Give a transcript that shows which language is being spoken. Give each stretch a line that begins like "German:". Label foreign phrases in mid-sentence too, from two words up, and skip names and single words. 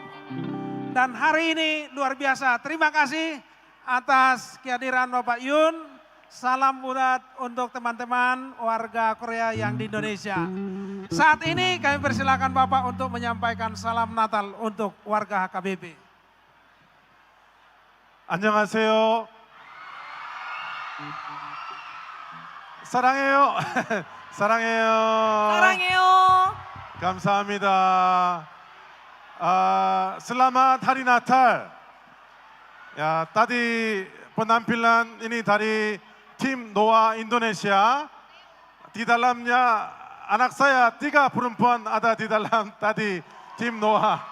Indonesian: Dan hari ini luar biasa. Terima kasih atas kehadiran Bapak Yun. Salam bulat untuk teman-teman warga Korea yang di Indonesia. Saat ini kami persilakan Bapak untuk menyampaikan salam Natal untuk warga HKBP.
Korean: 안녕하세요. 사랑해요. 사랑해요. 사랑해요. 감사합니다.
Indonesian: Selamat Hari Natal. Ya, tadi penampilan ini dari tim Noah Indonesia. Di dalamnya anak saya 3 perempuan ada di dalam tadi tim Noah.